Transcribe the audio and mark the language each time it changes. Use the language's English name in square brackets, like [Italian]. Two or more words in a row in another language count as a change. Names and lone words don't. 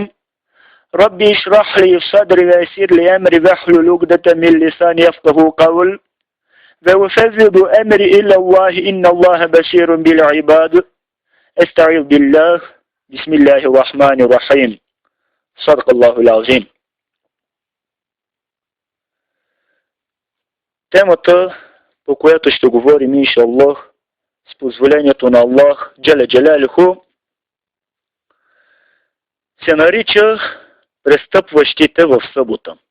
[Arabic] ربي اشرح لي صدري ويسر لي أمري واحلل عقدة من لساني يفقهوا قول. وأفوض أمري إلى الله إن الله بشير بالعباد. أستعيذ بالله، بسم الله الرحمن الرحيم. صدق الله العظيم. [Bulgarian] Темата, по която ще говорим, иншаллах, с позволението на Аллах, [Arabic] جل جلاله, [Bulgarian] се нарича престъпващите в събота.